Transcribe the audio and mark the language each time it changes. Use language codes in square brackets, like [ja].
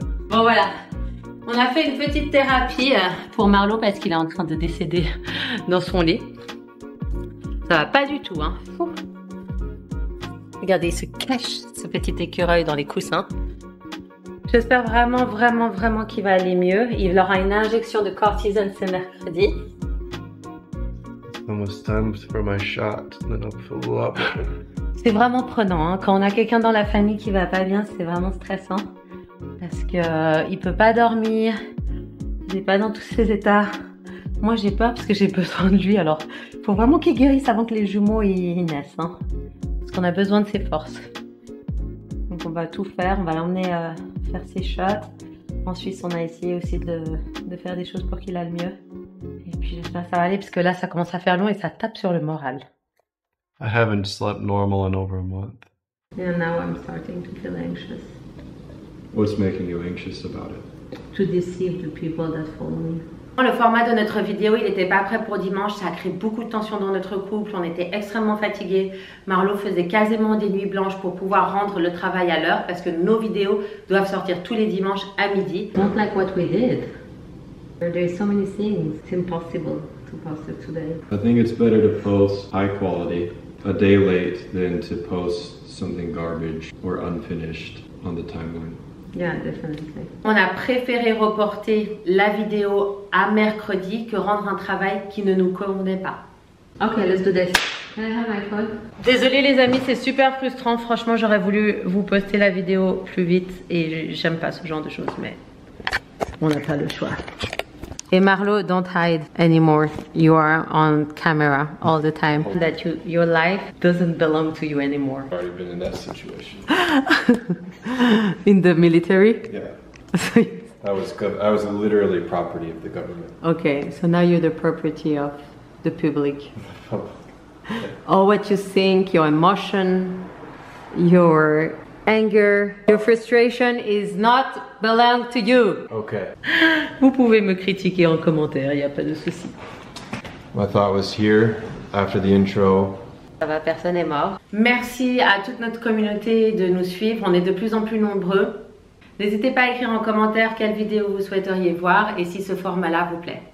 [fr] Bon, voilà. On a fait une petite thérapie pour Marlo parce qu'il est en train de décéder dans son lit. Ça va pas du tout, hein. Regardez, il se cache, ce petit écureuil, dans les coussins. J'espère vraiment qu'il va aller mieux. Il aura une injection de cortisone ce mercredi. [en] Almost time for my shot, then I'll fill up. [fr] C'est vraiment prenant, hein. Quand on a quelqu'un dans la famille qui va pas bien, c'est vraiment stressant. Parce que il peut pas dormir, il n'est pas dans tous ses états. Moi j'ai peur parce que j'ai besoin de lui, alors il faut vraiment qu'il guérisse avant que les jumeaux ils naissent. Hein. Parce qu'on a besoin de ses forces. Donc on va tout faire, on va l'emmener faire ses shots. En Suisse on a essayé aussi de faire des choses pour qu'il aille mieux. Et puis j'espère que ça va aller parce que là ça commence à faire long et ça tape sur le moral. [en] I haven't slept normal in over a month. And now I'm starting to feel anxious. What's making you anxious about it? To deceive the people that follow me. [fr] Le format de notre vidéo, il n'était pas prêt pour dimanche, ça a créé beaucoup de tension dans notre couple, on était extrêmement fatigués. Marlo faisait quasiment des nuits blanches pour pouvoir rendre le travail à l'heure parce que nos vidéos doivent sortir tous les dimanches à midi. [en] Don't like what we did. There's so many things, it's impossible to post it today. I think it's better to post high quality a day late than to post something garbage or unfinished on the timeline. Yeah, definitely. [fr] On a préféré reporter la vidéo à mercredi que rendre un travail qui ne nous convenait pas. [en] Ok, let's do this. Can I have my phone? [fr] Désolée les amis, c'est super frustrant. Franchement, j'aurais voulu vous poster la vidéo plus vite et j'aime pas ce genre de choses, mais on n'a pas le choix. Et [en] Marlo, don't hide anymore. You are on camera all the time. That your life doesn't belong to you anymore. I've already been in that situation. In the military? Yeah. I was literally property of the government. Okay, so now you're the property of the public. All what you think, your emotion, your anger, your frustration is not belong to you. Okay. [fr] Vous pouvez me critiquer en commentaire, il n'y a pas de souci. [en] My thought was here after the intro. [fr] Ça va, personne n'est mort. Merci à toute notre communauté de nous suivre, on est de plus en plus nombreux. N'hésitez pas à écrire en commentaire quelle vidéo vous souhaiteriez voir et si ce format-là vous plaît.